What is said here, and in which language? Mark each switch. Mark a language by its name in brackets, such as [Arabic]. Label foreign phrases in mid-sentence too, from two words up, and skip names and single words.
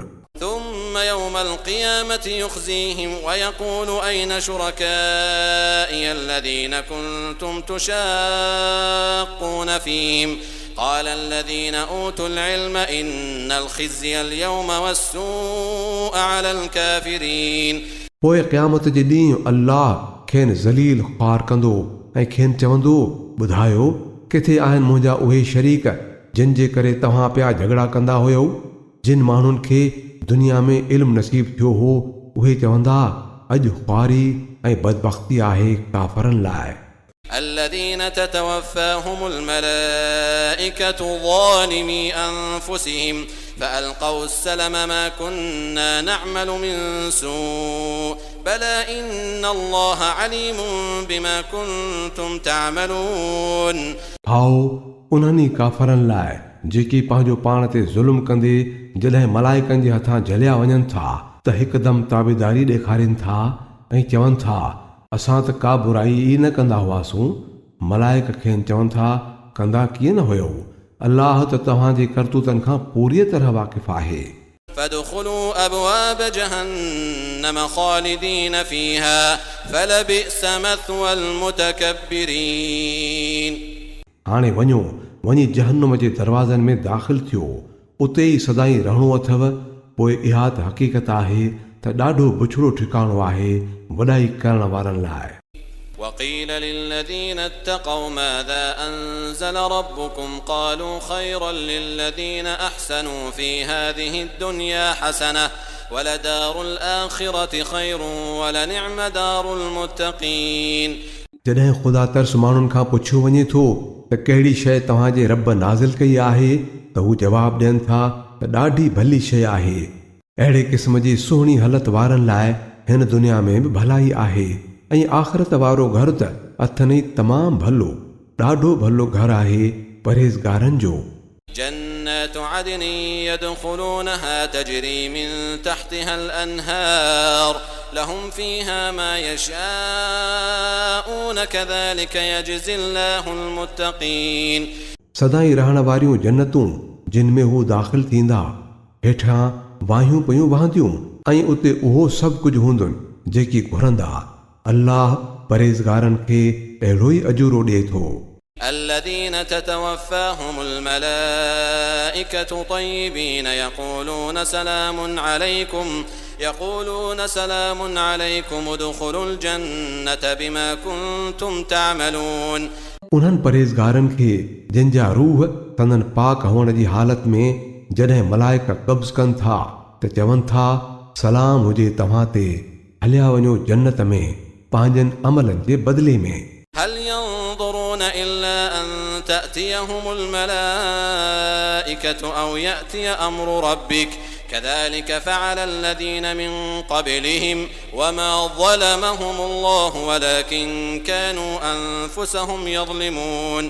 [Arabic] ثم يوم القيامة يخزيهم ويقول أين شركائي الذين كنتم تشاقون فيهم قال الذين أوتوا العلم إن الخزي اليوم والسوء على الكافرين [Sindhi] पोइ क़यामत जे ॾींहुं अल्लाह खेनि ज़लील ख़्वार कंदो ऐं खेनि चवंदो ॿुधायो किथे आहिनि मुंहिंजा उहे शरीक जिन जे करे तव्हां पिया झगड़ा कंदा हुयो। जिन माण्हुनि खे दुनिया में इल्मु नसीब थियो हो उहे चवंदा अॼु ख़्वारी ऐं बदबख़्ती आहे काफ़रनि लाइ। [Arabic] الذين تتوفاهم الملائكة ظالمي أنفسهم فألقوا السلم ما كنا نعمل من سوء بلى إن الله عليم بما كنتم تعملون [Sindhi] आओ उन्हनि काफ़रनि लाइ जेके पंहिंजो पाण ते ज़ुल्म कंदे जॾहिं मलाइकनि जे हथां झलिया वञनि था त हिकदमि ताबेदारी ॾेखारीनि था ऐं चवनि था असां त का बुराई ई न कंदा हुआसीं। मलाइक खेनि चवनि था कंदा कीअं न हुयो, अल्लाह त तव्हांजे करतूतनि खां पूरी तरह वाक़िफ़ आहे। [Arabic] فادخلوا أبواب جهنم خالدين فيها فلبئس مثوى المتكبرين। [Sindhi] हाणे वञो, वञी जहन्नुम जे दरवाज़नि में दाख़िल थियो, उते ई सदाई रहणो अथव। पोइ इहा त हक़ीक़त आहे त ॾाढो बुछड़ो ठिकाणो आहे वॾाई करण वारनि लाइ। [Arabic] وقيل للذين اتقوا ماذا أنزل ربكم قالوا خيرا للذين أحسنوا في هذه الدنيا حسنة ولدار الآخرة خير ولنعم دار المتقين। [Sindhi] जॾहिं ख़ुदा तर्स माण्हुनि खां पुछियो वञे थो त कहिड़ी शइ तव्हांजे रब नाज़िल कई आहे त हू जवाबु ॾियनि था त ॾाढी भली शइ आहे। अहिड़े क़िस्म जी सुहिणी हालत वारनि लाइ हिन दुनिया में बि भलाई आहे ऐं आख़िरत वारो घर त अथनि तमामु भलो, ॾाढो भलो घर आहे परहेज़गारनि जो। [Arabic] جنات عدن يدخلونها تجري من تحتها الأنهار لهم فيها ما يشاءون كذلك يجزي الله المتقين। [Sindhi] सदाई रहण वारियूं जन्नतूं जिन में हू दाख़िल थींदा, हेठां वाहियूं पयूं वहंदियूं ऐं उते उहो सभु कुझु हूंदुनि जेकी घुरंदा। अल्लाह परहेज़गारनि खे अहिड़ो ई अजूरो ॾिए थो। [Arabic] الذين تتوفاهم الملائكة طيبين يقولون سلام عليكم ادخلوا الجنة بما كنتم تعملون। [Sindhi] उन्हनि परहेज़गारनि खे जिन जा रूह तननि पाक हुअण जी हालत में जॾहिं मलाइक कब्ज़ कनि था त चवनि था सलाम हुजे तव्हां ते, हलिया वञो जन्नत में पंहिंजनि अमलनि जे बदिले में। [Arabic] هل ينظرون إلا أن تأتيهم الملائكة أو يأتي أمر ربك كذلك فعل الذين من قبلهم وما ظلمهم الله ولكن كانوا أنفسهم يظلمون।